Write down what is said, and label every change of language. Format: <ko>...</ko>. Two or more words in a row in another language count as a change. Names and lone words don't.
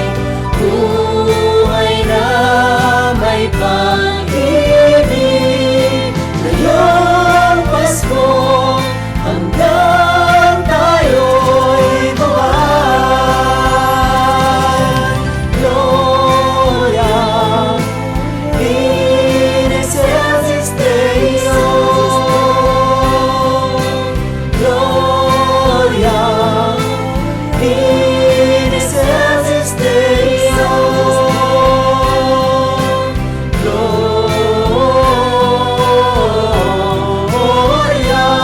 <tl>Buhay na may pag-ibig, ngayong Pasko hanggang tayo'y buhay.</tl> <la>Gloria in excelsis Deo, Gloria in excelsis Deo, Gloria</la>